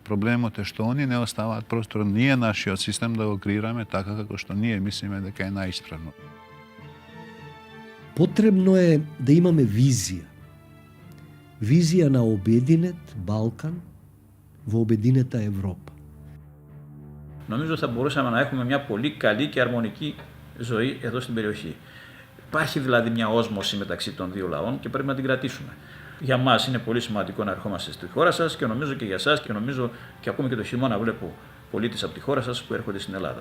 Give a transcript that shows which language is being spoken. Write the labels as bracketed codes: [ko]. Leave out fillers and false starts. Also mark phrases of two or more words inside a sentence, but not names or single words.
[mk] Проблемот е што они не оставаат простор, ние нашиот систем да го креираме така како што ние мислиме дека е најисправно. Потребно е да имаме визија. Визија на обединет Балкан во обединета Европа. [el] Νομίζω θα μπορούσαμε να έχουμε μια πολύ καλή και αρμονική ζωή εδώ στην περιοχή. Υπάρχει δηλαδή μια όσμωση μεταξύ των δύο λαών και πρέπει να την κρατήσουμε. Για μας είναι πολύ σημαντικό να ερχόμαστε στη χώρα σας και νομίζω και για εσάς και νομίζω και ακόμη και το χειμώνα βλέπω πολίτες από τη χώρα σας που έρχονται στην Ελλάδα.